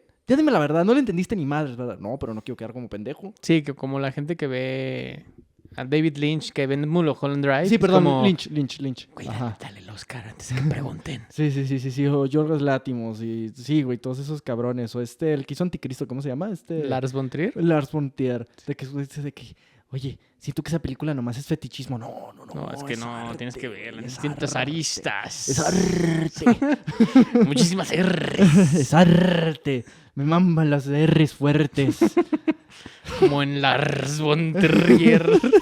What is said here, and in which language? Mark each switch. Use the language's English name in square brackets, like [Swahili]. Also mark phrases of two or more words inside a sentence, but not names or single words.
[Spanish] Ya dime la verdad, no le entendiste ni madre, ¿verdad? No, pero no quiero quedar como pendejo. Sí, que como la gente que ve a David Lynch, que ve Mulholland Drive. Sí, perdón, como... Lynch. Güey, dale el Oscar antes de que pregunten. Sí. O Yorgos Lanthimos y... Sí, güey, todos esos cabrones. O el que hizo Anticristo, ¿cómo se llama? Lars von Trier. Lars von Trier. De que, oye, siento que esa película nomás es fetichismo. No. No, es que no, arte, tienes que verla. es Distintas arte, aristas. Es arte. Muchísimas R's. Es arte. Me maman las R's fuertes. Como en Lars von Trier.